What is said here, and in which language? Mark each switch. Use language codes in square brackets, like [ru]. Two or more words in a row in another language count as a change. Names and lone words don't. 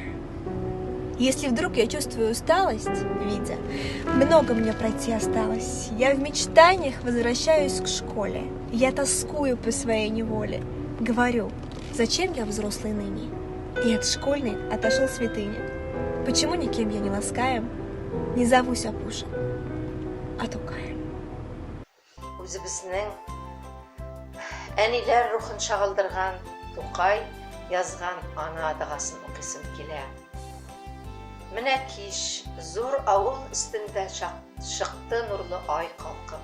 [ru] Если вдруг я чувствую усталость, видя, много мне пройти осталось, я в мечтаниях возвращаюсь к школе. Я тоскую по своей неволе. Говорю, зачем я взрослый ныне? И от школьной отошел святыни. Почему никем я не ласкаем, не зовусь опушем, а Тукаем? [tt] Үзебезнең әниләр рухын шагылдырган Тукай язган ана адагасын укыйсым килә. Менә кич зур авыл өстендә чыкты нурлы ай калкып.